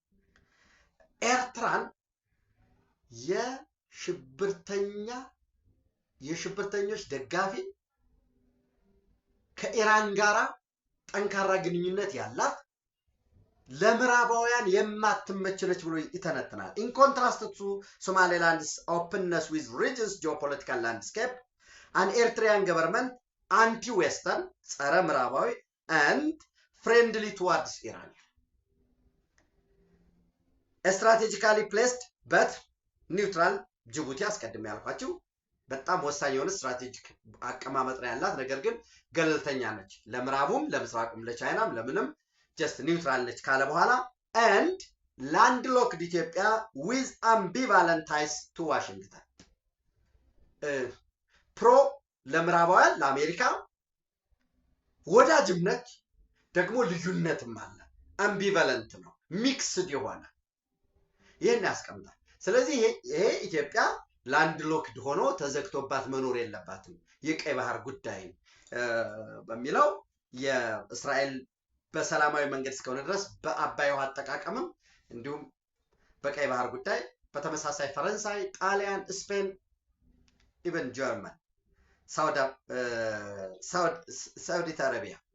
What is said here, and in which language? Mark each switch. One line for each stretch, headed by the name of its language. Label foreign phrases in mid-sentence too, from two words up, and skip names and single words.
Amharic: ኤርትራን የሽብርተኞች ደጋፊ ከኢራን ጋራ ጠንካራ ግንኙነት ያላት ለምዕራባውያን የማትመች ነች ብሎ ይተነትናል።
English: in contrast to Somaliland's openness with region's geopolitical landscape an Eritrean government anti western
Amharic: ጸረ ምዕራባዊ
English: and friendly towards Iran. Strategically placed but neutral
Amharic: ጅቡቲ አስቀድሜ ያልኳችሁ በጣም ወሳኝ የሆነ ስትራቴጂክ አቀማመጥ ላይ ያላት ነገር ግን ገለልተኛ ነች። ለምዕራቡም ለምስራቁም ለቻይናም ለምንም
English: just neutral
Amharic: ነች ካለ በኋላ
English: and landlocked
Amharic: ኢትዮጵያ
English: with ambivalent ties to Washington.
Amharic: ፕሮ ለምዕራባውያን ለአሜሪካ ወዳጅም ነች፣ ደግሞ ልዩነትም አለ። አምቢቫለንት ነው፣ ሚክስድ የሆነ ይሄን ያስቀምጣል። ስለዚህ ይሄ ኢትዮጵያ ላንድ ሎክድ ሆኖ ተዘግቶባት መኖር የለባትም የቀይ ባህር ጉዳይ በሚለው የእስራኤል በሰላማዊ መንገድ እስከሆነ ድረስ በአባይ ውሃ አጠቃቀምም እንዲሁም በቀይ ባህር ጉዳይ በተመሳሳይ ፈረንሳይ፣ ጣሊያን፣ ስፔን ኢቨን ጀርመን ሳውዲ አረቢያ